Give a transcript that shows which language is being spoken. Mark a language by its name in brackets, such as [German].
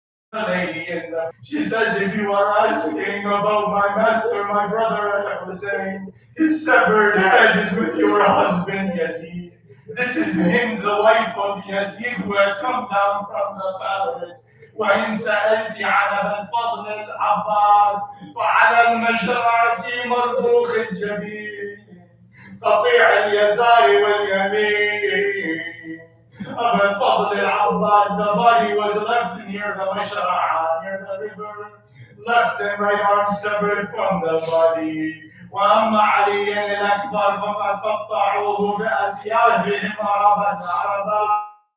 [English] The lady in the, she says, if you are asking about my master, my brother Al-Hussein, his severed head is with your husband Yazid. This is him, the wife of Yazid, who has come down from the palace. [Arabic] وإن سألت عن أبي الفضل العباس فعلى المجرعة مربوط الجبين قطيع اليسار واليمين. [English] Abu al-Fadl al-Abbas, the body was left near the Mashra'a, near the river, left and right arm severed from the body. [Arabic] وأما علي الأكبر فقد قطعوه بأسيافهم عربا.